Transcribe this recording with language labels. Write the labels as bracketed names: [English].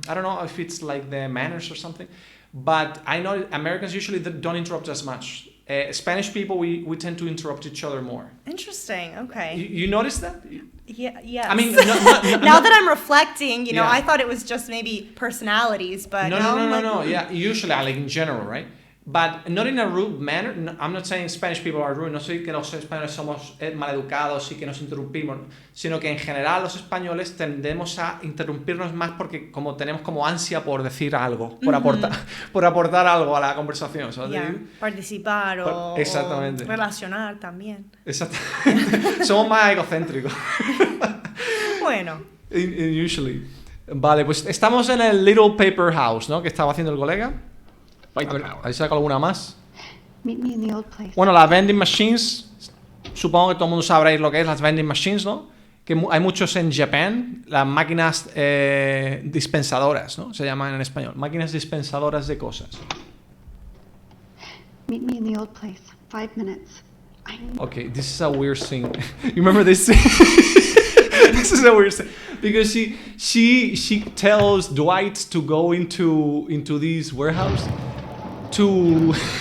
[English] I don't know if it's the manners or something, but I know Americans usually don't interrupt as much. Spanish people, we tend to interrupt each other more. Interesting. Okay. You notice that? Yeah. Yes. I mean, now that I'm reflecting, I thought it was just maybe personalities, but no. Yeah, usually in general, right? but not in a rude manner. No, I'm not saying Spanish people are rude. [Spanish] No soy que los españoles somos maleducados y que nos interrumpimos, sino que en general los españoles tendemos a interrumpirnos más porque como tenemos como ansia por decir algo, por aportar algo a la conversación. ¿Sabes? [English] Yeah, [Spanish] participar o exactamente. Relacionar también. Exactamente. Somos más egocéntricos. Bueno. [English] Usually. [Spanish] Vale, pues estamos en el Little Paper House, ¿no? Que estaba haciendo el colega. A ver, ¿ahí saca alguna más? [English] Meet me in the old place. [Spanish] Bueno, las vending machines, supongo que todo el mundo sabréis lo que es las vending machines, ¿no? Que hay muchos en Japón, las máquinas dispensadoras, ¿no? Se llaman en español, máquinas dispensadoras de cosas. [English] Meet me in the old place. 5 minutes. Okay, this is a weird scene. You remember this scene? This is a weird scene because she tells Dwight to go into this warehouse to.